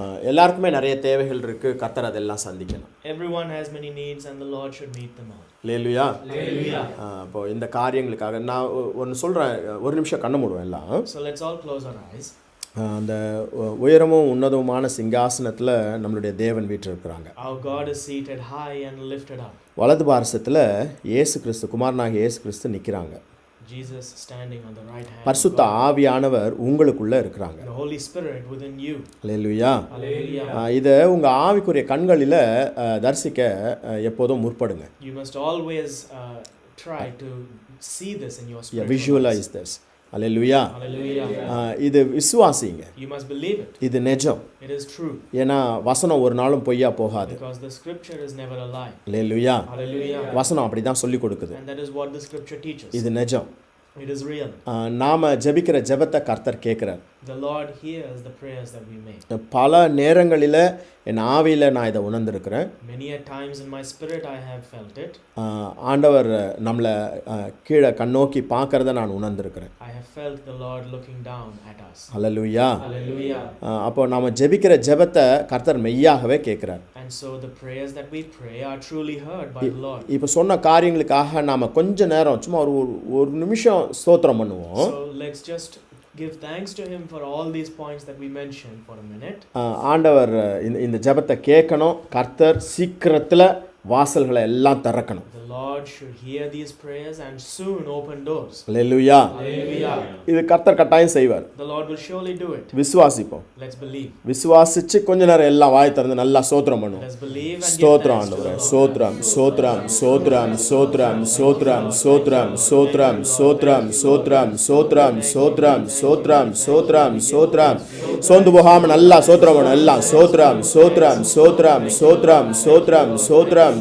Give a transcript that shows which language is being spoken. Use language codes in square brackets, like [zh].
[ta] எல்லாருக்குமே நிறைய தேவைகள் இருக்கு, கர்த்தர் அதெல்லாம் சந்திக்கணும். [en] Everyone has many needs and the Lord should meet them all. [ta] அல்லேலூயா. இப்போ இந்த காரியங்களுக்காக நான் ஒன்று சொல்கிறேன், ஒரு நிமிஷம் கண்ண மூடுவேன் எல்லாம். [en] So let's all close our eyes. [ta] அந்த உயரமும் உன்னதமான சிங்காசனத்தில் நம்மளுடைய தேவன் வீற்றிருக்கிறாங்க. [en] Our God is seated high and lifted up. [ta] வலது பாரசத்தில் இயேசு கிறிஸ்து, குமாரனாகிய இயேசு கிறிஸ்து நிற்கிறாங்க. [en] Jesus standing on the right hand. [ta] பரிசுத்த ஆவியானவர் உங்களுக்குள்ள இருக்கிறாங்க. [en] The Holy Spirit within you. [ta] Hallelujah. [en] Hallelujah. [ta] இதை உங்கள் ஆவிக்குரிய கண்களில் தரிசிக்க எப்போதும் முற்படுங்க. [en] You must always try to see this in your spirit. Visualize this. அல்லேலூயா. Hallelujah. [ta] இது விசுவாசிங்க. [en] You must believe it. [ta] இது நிஜம். [en] It is true. [ta] ஏன்னா வசனம் ஒரு நாளும் பொய்யா போகாது. [en] Because the scripture is never a lie. [ta] Hallelujah. [en] Hallelujah. [ta] வசனம் அப்படி தான் சொல்லி கொடுக்குது. [en] And that is what the scripture teaches. [ta] இது நிஜம். [en] It is real. [ta] நாம ஜெபிக்கிற ஜெபத்தை கர்த்தர் கேட்கிறார். [en] The Lord hears the prayers that we make. [ta] பல நேரங்களில் என் ஆவியில் நான் இதை உணர்ந்திருக்கிறேன். [en] Many a times in my spirit I have felt it. [ta] ஆண்டவர் நம்மளை கீழே கண்ணோக்கி பார்க்கறத நான் உணர்ந்திருக்கிறேன். [en] I have felt the Lord looking down at us. [ta] Hallelujah. [en] Hallelujah. [ta] அப்போ நாம ஜெபிக்கிற ஜெபத்தை கர்த்தர் மெய்யாகவே கேட்கிறார். [en] And so the prayers that we pray are truly heard by the Lord. [ta] இப்போ சொன்ன காரியங்களுக்காக நாம கொஞ்ச நேரம் சும்மா ஒரு நிமிஷம் ஸ்தோத்திரம் பண்ணுவோம். [en] So let's just give thanks to him for all these points that we mentioned for a minute. [ta] ஆண்டவர் இந்த ஜெபத்தை கேட்கணும். கர்த்தர் சீக்கிரத்தில் வாசல்களை எல்லாம் திறக்கணும். [en] The Lord should hear these prayers and soon open doors. [ta] Hallelujah. [en] Hallelujah. [ta] இது கர்த்தர் கட்டாயம் செய்வார். [en] The Lord will surely do it. [ta] விசுவாசிப்போம். [en] Let's believe. [ta] விசுவாசிச்சு கொஞ்ச நேரம் எல்லாம் வாய் திறந்து நல்லா ஸ்தோத்திரம் பண்ணுவோம். [en] Let's believe and give [ta] ஸ்தோத்திரம் [en] thanks to the [ta] ஆண்டவரே. [en] Lord. [ta] ஸ்தோத்திரம் ஸ்தோத்திரம் ஸ்தோத்திரம் ஸ்தோத்திரம் ஸ்தோத்திரம் ஸ்தோத்திரம் ஸ்தோத்திரம் ஸ்தோத்திரம் ஸ்தோத்திரம் ஸ்தோத்திரம் ஸ்தோத்திரம் ஸ்தோத்திரம் ஸ்தோத்திரம் ஸ்தோத்திரம் சோர்ந்து போகாம நல்லா ஸ்தோத்திரம் பண்ணணும். எல்லாம் ஸ்தோத்திரம் ஸ்தோத்திரம் ஸ்தோத்திரம் ஸ்தோத்திரம் ஸ்தோத்திரம் ஸ்தோத்திரம்